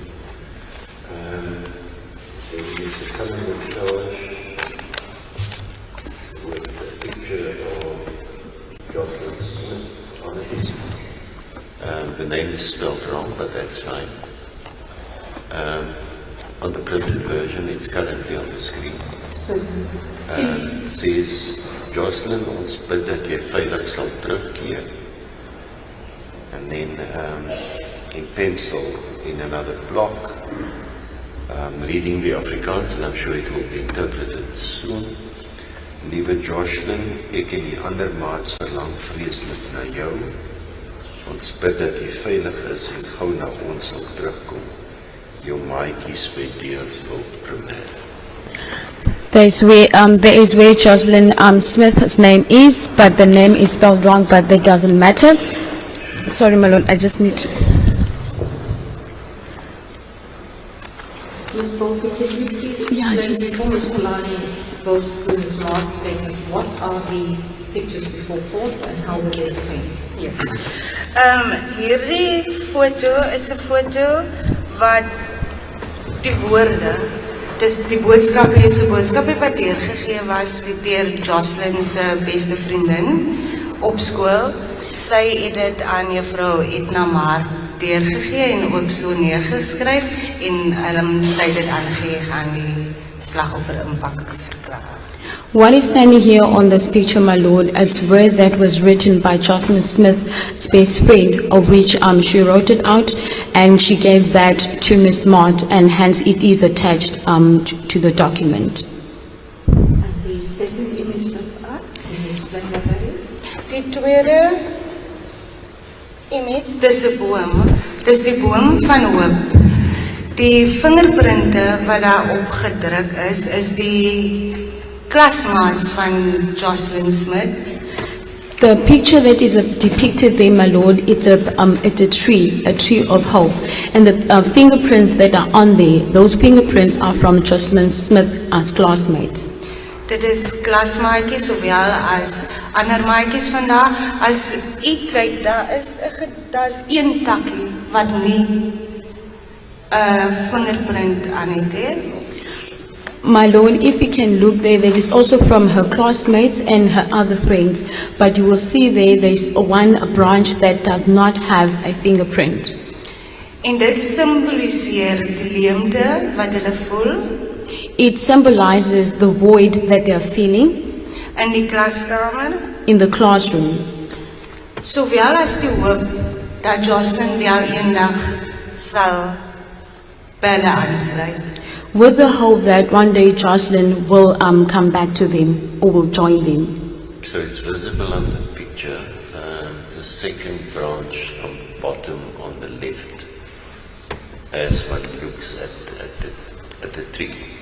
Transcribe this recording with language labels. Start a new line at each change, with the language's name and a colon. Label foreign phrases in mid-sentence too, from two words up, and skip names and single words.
English: They use a calendar charge with a picture of Joshlin Smith on it. The name is spelled wrong, but that's fine. On the printed version, it's currently on the screen. It says,
Afrikaans: Joshlin, ons bid dat jy veilig sal terugkeer.
English: And then in pencil, in another block, reading the Afrikaans, and I'm sure it will be interpreted soon.
Afrikaans: Liewe Joshlin, ek en die ander maats verlang vreeslik na jou. Ons bid dat jy veilig is en gou na ons sal terugkom. Jou maatjies by Deelsville Primair.
English: There is where Joshlin Smith's name is, but the name is spelled wrong, but that doesn't matter. Sorry, my lord, I just need to. Ms. Bolton, could you please explain before Ms. Polani goes through the smart statement, what are the pictures before court and how were they obtained? Yes.
Afrikaans: Hierdie foto is 'n foto wat die woorde, dis die boodskap is 'n boodskap wat deurgegee was deur Joshlin se beste vriendin op skool. Sy het dit aan juffrou Edna Maar deurgegee en ook so neergeskryf en sy het dit aangegee aan die slagoffer impak verklaar.
English: What is standing here on this picture, my lord, it's where that was written by Joshlin Smith's best friend, of which she wrote it out and she gave that to Miss Mott, and hence it is attached to the document. And the second image that's up, can you explain what that is?
Afrikaans: Die tweede image, dis 'n boom. Dis die boom van hoop. Die vingerprinte wat daar opgedruk is die klasmaats van Joshlin Smith.
English: The picture that is depicted there, my lord, it's a tree of hope, and the fingerprints that are on there, those fingerprints are from Joshlin Smith as classmates.
Afrikaans: Dit is klasmaatjies sowel as ander maatjies van daar. As u kyk, daar's een takkie wat nie 'n fingerprint aan het.
English: My lord, if you can look there is also from her classmates and her other friends, but you will see there's one branch that does not have a fingerprint.
Afrikaans: En dit simboliseer die leemte wat hulle voel
English: It symbolizes the void that they are feeling
Afrikaans: in die klaskamer,
English: in the classroom,
Afrikaans: sowel as die hoop dat Joshlin wel eendag sal belle aansluit.
English: with the hope that one day Joshlin will come back to them or will join them. So it's visible on the picture, the second branch from the bottom on the left, as one looks at the tree.